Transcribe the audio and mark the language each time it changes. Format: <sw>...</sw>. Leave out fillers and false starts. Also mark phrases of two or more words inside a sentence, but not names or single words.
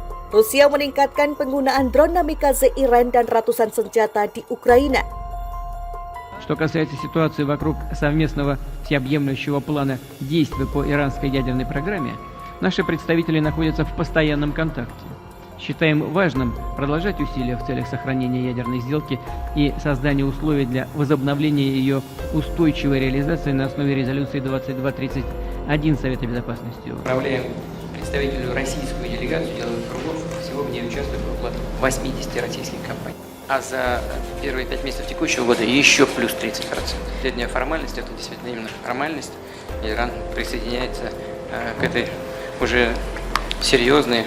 <id>Rusia meningkatkan penggunaan drone kamikaze Iran dan ratusan senjata di Ukraina.</id> <ru>Что касается ситуации вокруг совместного всеобъемлющего плана действий по иранской ядерной программе, наши представители находятся в постоянном контакте. Считаем важным продолжать усилия в целях сохранения ядерной сделки и создания условий для возобновления ее устойчивой реализации на основе резолюции 2231 Совета Безопасности. Отправляем представителю российскую делегацию деловых кругов. Всего в ней участвует около 80 российских компаний. А за первые 5 месяцев текущего года еще плюс 30%. Последняя формальность, это действительно именно формальность. Иран присоединяется к этой уже серьезной.</ru>